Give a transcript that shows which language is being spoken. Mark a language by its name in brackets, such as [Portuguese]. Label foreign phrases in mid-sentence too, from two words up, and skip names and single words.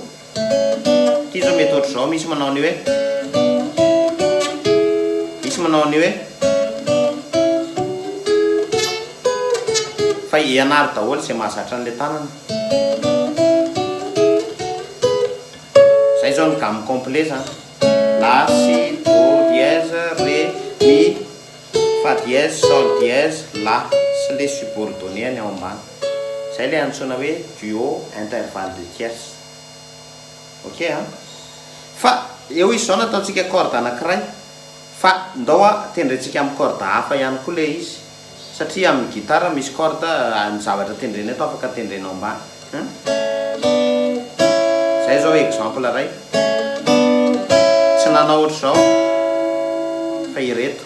[Malagasy] Ity zao mety ohatr'izao, misy manao ny hoe fa ianaro daholo izay mahazatra an'ilay tanana. Zay zao ny [French] gamme complet [Malagasy] zany. [French] La, si, do, dièse, ré, mi, fa dièse, sol dièse, la [Malagasy] sy le subordonnéany ao ambany. Zay le antsoina hoe duo [French] intervalle de tierce. [Malagasy] Ok a? Fa eo izy zao nataontsika corde anankiray, fa ndao a tendrentsika amin'ny corde hafa ihany koa le izy, satria amin'ny gitara misy corde ny zavatra tendrena eto afaka tendrenao ambany. Zay zao exemple ray, tsy nanao ohatr'izao fa ireto.